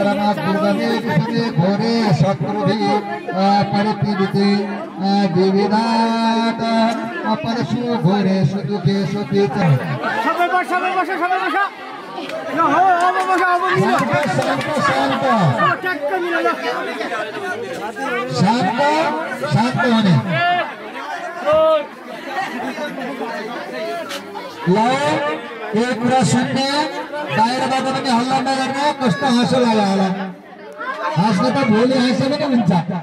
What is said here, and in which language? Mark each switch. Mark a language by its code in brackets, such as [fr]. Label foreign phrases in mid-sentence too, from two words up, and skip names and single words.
[sa] दुर्गमे विषमे घोरे शत्रुभिः परिपीडिते विविधात् परशु घोरेषु दुःखेषु पीडिते [ne] सबै बसा ल हो अब बसा अब मिल्यो शान्त टक्क मिल्यो ल शान्त हुने ल एक कुरा सुन्ने बाहिरबाट पनि हल्ला नगर्ने कस्तो हाँसो लाग्यो होला हाँस्ने त भोलि हाँसे पनि हुन्छ